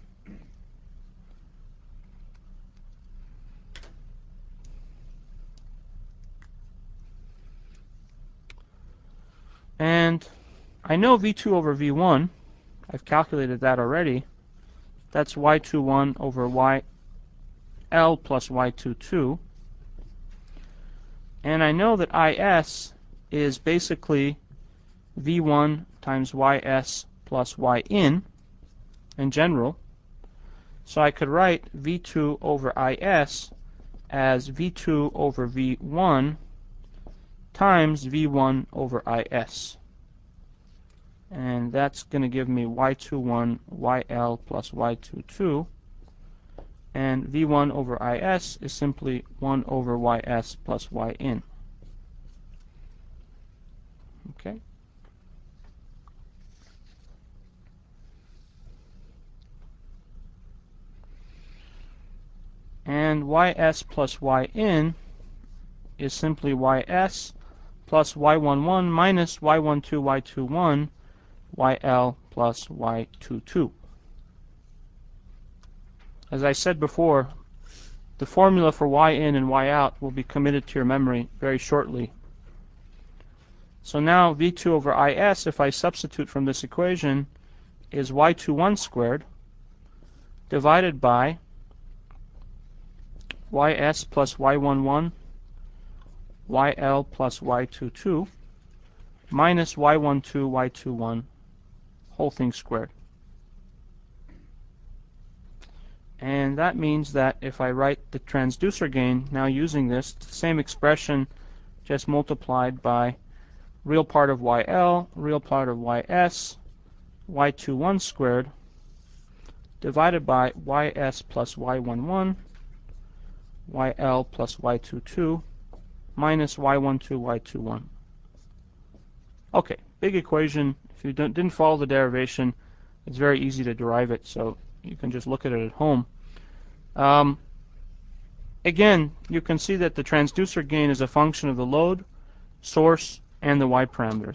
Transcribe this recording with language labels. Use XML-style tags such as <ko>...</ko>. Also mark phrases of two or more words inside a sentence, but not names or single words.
<en>And I know V2 over V1. I've calculated that already. That's y21 over yl plus y22. And I know that is is basically V1 times ys plus yin in general. So I could write V2 over is as V2 over V1 times V1 over is. And that's going to give me y21 yl plus y22. And V1 over is is simply 1 over ys plus yin. Okay. And ys plus yin is simply ys plus y11 minus y12 y21 yl plus y22. As I said before, the formula for y in and y out will be committed to your memory very shortly. So now V2 over is, if I substitute from this equation, is y21 squared divided by ys plus y11 yl plus y22 minus y12 y21 whole thing squared. And that means that if I write the transducer gain, now using this, it's the same expression just multiplied by real part of yl, real part of ys, y21 squared, divided by ys plus y11, yl plus y22, minus y12, y21. Okay, big equation, If you didn't follow the derivation, it's very easy to derive it, so you can just look at it at home. Again, you can see that the transducer gain is a function of the load, source, and the y parameter.</en>